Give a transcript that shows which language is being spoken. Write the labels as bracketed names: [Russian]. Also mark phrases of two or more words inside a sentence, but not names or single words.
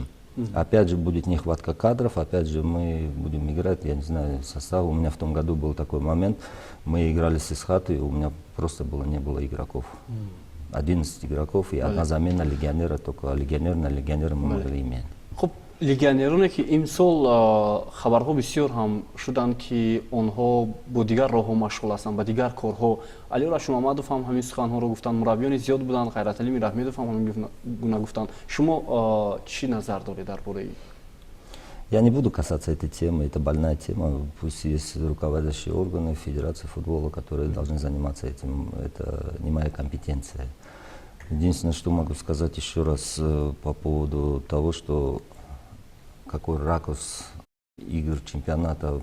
[Russian] Опять же, будет нехватка кадров, опять же, мы будем играть, я не знаю, состав. У меня в том году был такой момент, мы играли с Исхатой, и у меня просто не было игроков. 11 игроков и одна замена легионера, только легионер на легионера мы могли иметь. [Tajik] легионероне ки имсол хабарҳо бисёр ҳам шуданд ки онҳо бо дигар роҳҳо машғул ҳастанд, ба дигар корҳо. Алиёр Ашимамадов ҳам ҳамин суханҳоро гуфтанд, мураббиёни зиёд буданд, Ғайраталӣ Мирахмедов ҳам ҳамин гуна гуфтанд. Шумо чӣ назар доред дар бораи? [Russian] Я не буду касаться этой темы, это больная тема. Пусть есть руководящие органы Федерации футбола, которые должны заниматься этим. Это не моя компетенция. Единственное, что могу сказать еще раз по поводу того, что какой ракурс игр чемпионата.